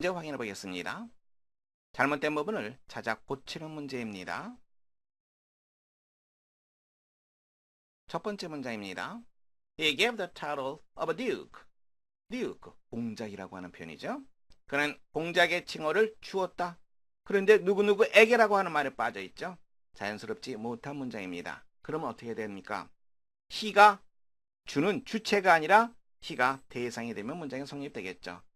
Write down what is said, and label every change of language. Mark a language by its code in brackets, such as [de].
[ko] 이제 확인해 보겠습니다. 잘못된 부분을 찾아 고치는 문제입니다. 첫 번째 문장입니다. [en] He gave the title of a duke. [ko] duke, 공작이라고 하는 표현이죠. 그는 공작의 칭호를 주었다. 그런데 누구누구에게라고 하는 말이 빠져있죠. 자연스럽지 못한 문장입니다. 그러면 어떻게 됩니까? he가 주는 주체가 아니라 he가 대상이 되면 문장이 성립되겠죠.